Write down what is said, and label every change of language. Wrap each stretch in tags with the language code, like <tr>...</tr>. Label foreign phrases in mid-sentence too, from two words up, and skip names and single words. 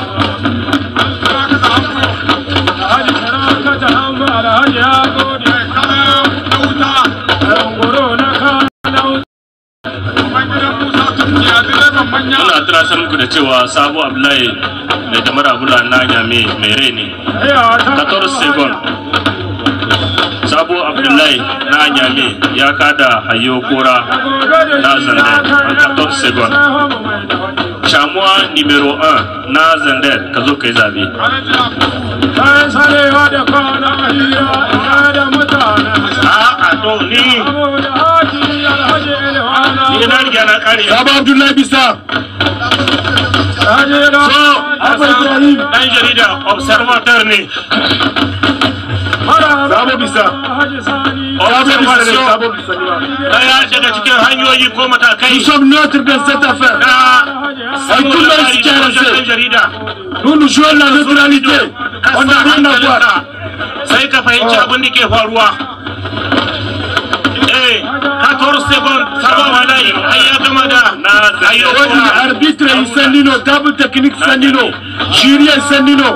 <ha>Muna tunasar muku da cewa Sabo Abdullahi mai damar abula na Nyame mai rai ne 14 second. Sabo Abdullahi na Nyame ya kada Hayo Kora na Zandar 14 second. Chamois numéro 1 na Zandar ka zo kai zabe. To ni na riga na kare. Sabo Abdullahi bisa. Dan jarida observateur ne. Sabo bisa. Observation daya daga cikin hanyoyi ko matakai.</ha> <fr>Nous sommes neutres dans cette affaire. Nous nous jouons la neutralité. On n'a rien à voir.</fr> <ha>Sai ka fahimci abin da ke faruwa. 14 secondes, Sabo Abdullahi ya gama da</ha> <fr>arbitre Sandino, table technique Sandino, jury Sandino.</fr>